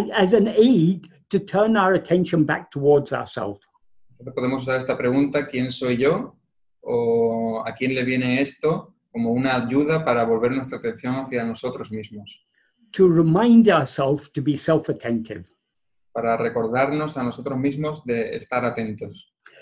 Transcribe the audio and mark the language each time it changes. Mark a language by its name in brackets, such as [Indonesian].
[English] As an aid to turn our attention back towards ourselves. [Spanish] Entonces podemos usar esta pregunta, ¿quién soy yo? O ¿a quién le viene esto? Como una ayuda para volver nuestra atención hacia nosotros mismos. [English] To remind ourselves to be self-attentive. [Spanish] Para recordarnos a nosotros mismos de estar atentos.